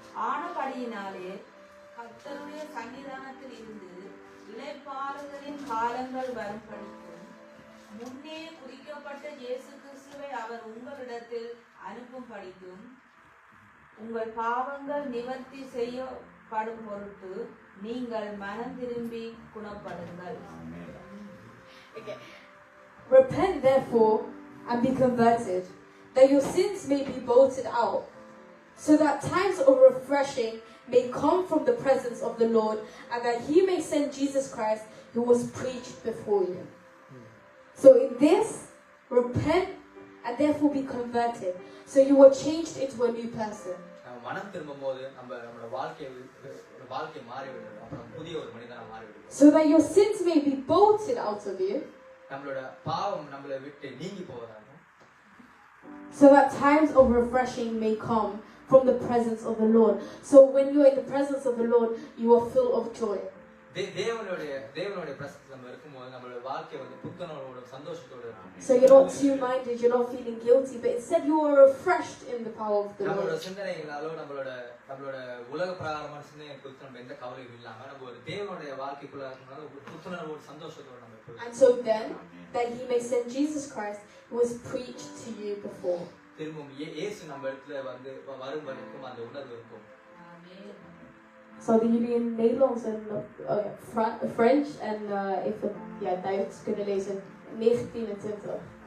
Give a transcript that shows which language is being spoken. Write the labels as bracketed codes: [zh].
[ta] ஆனபடியினாலே கர்த்தருடைய சன்னிதானத்தில் இருந்து இளைப்பாறுதலின் காலங்கள் வரும்படிக்கும் முன்னே குறிக்கப்பட்ட இயேசு கிறிஸ்துவை அவர் உங்களிடத்தில் அனுப்பும்படிக்கும் உங்கள் பாவங்கள் நிவர்த்தி செய்யப்படும் பொருட்டு நீங்கள் மனம் திரும்பி குணப்படுங்கள். [en] Okay. Repent therefore and be converted, that your sins may be blotted out, so that times of refreshing may come from the presence of the Lord, and that he may send Jesus Christ, who was preached before you. So in this, repent and therefore be converted. So you were changed into a new person. [ta] நம்ம மனம் திரும்பும்போது நம்மளோட வாழ்க்கை மாறிவிடுது. அப்புறம் புதிய ஒரு மனிதனா மாறிவிடுது. [en] So that your sins may be blotted out of you. [ta] நம்மளோட பாவம் நம்மளை விட்டு நீங்கி போவதாக. [en] So that times of refreshing may come from the presence of the Lord. So when you are in the presence of the Lord, you are full of joy. [ta] தேவனுடைய பிரசன்னத்துல நம்ம இருக்கும்போது நம்மளோட வாழ்க்கை வந்து புத்துணர்வோட சந்தோஷத்தோட இருக்கும். [en] So you're not two-minded, you're not feeling guilty, but instead you are refreshed in the power of the Lord. [ta] நம்மளோட சிந்தனைகளாலோ நம்மளோட உலக பிரகாரமான சிந்தனை குறித்து நம்ம எந்த கவலையும் இல்லாம நம்ம ஒரு தேவனுடைய வாழ்க்கைக்குள்ள இருக்கனால ஒரு புத்துணர்வோட சந்தோஷத்தோட நம்ம இருப்போம். [en] And so then that he may send Jesus Christ, who was preached to you before. [ta] திரும்பவும் இயேசு நம்ம இடத்துல வந்து வரும் வரைக்கும் அந்த உணர்வு இருக்கும். So the Union Nederlands en French en even Duits kunnen lezen 1920.